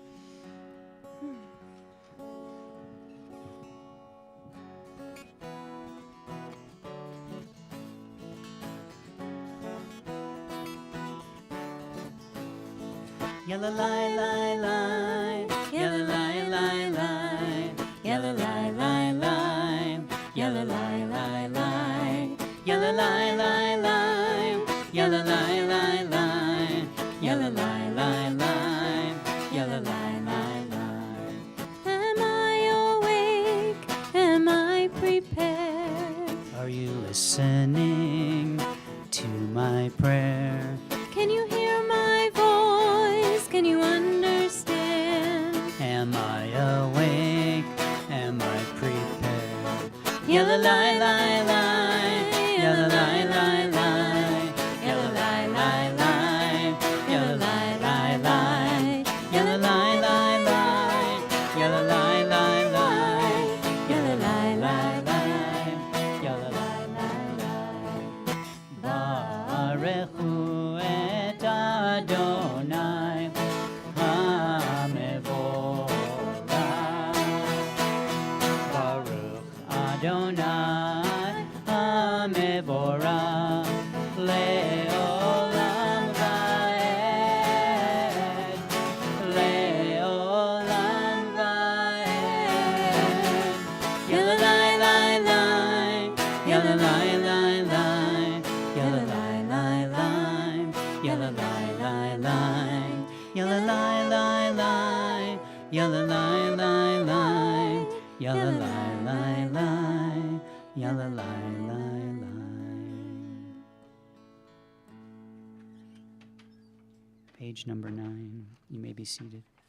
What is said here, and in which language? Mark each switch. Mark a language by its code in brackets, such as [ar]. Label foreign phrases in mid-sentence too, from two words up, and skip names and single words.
[en] Yalla lai lai lai, yalla lai lai lai, yalla lai lai lai, yalla lai lai lai, yalla lai lai lai, yalla lai lai lai, yalla lai lai lai, yalla lai lai lai. Am I awake? Am I prepared? Are you listening to my prayer? Can you hear my voice? Can you understand? Am I awake? Am I prepared? Yalla lai lai lai, yalla lai lai lai, yalla lai lai lai, yalla lai lai lai, yalla lai lai lai, yalla lai lai lai, yalla lai lai lai, yalla lai lai lai. [he] ברוך הוא את אדוני המבורך, ברוך אדוני המבורך לעולם ועד, לעולם ועד. Yalla lai lai lai, yalla lai lai lai, yalla lai lai lai, yalla lai lai lai, yalla lai lai lai, yalla lai lai lai, yalla lai lai lai, yalla lai lai lai. [en] Page number 9. You may be seated.